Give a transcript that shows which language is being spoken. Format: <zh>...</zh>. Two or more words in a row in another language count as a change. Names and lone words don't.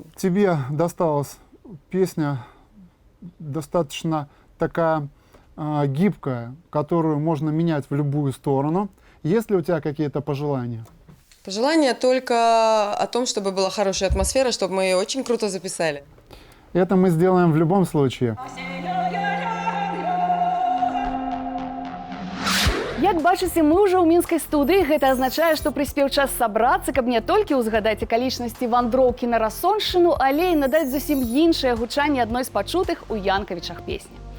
<ru>Тебе досталась песня достаточно такая гибкая, которую можно менять в любую сторону. Есть ли у тебя какие-то пожелания? Пожелание только о том, чтобы была хорошая атмосфера, чтобы мы ее очень круто записали. Это мы сделаем в любом случае.</ru> <be>Як бачыце, мы ўжо ў мінскай студыі. Гэта азначае, што прыспеў час сабрацца, каб не толькі ўзгадаць акалічнасці вандроўкі на Расоншчыну, але і надаць зусім іншае гучанне адной з пачутых у Янкавічах песні.</be>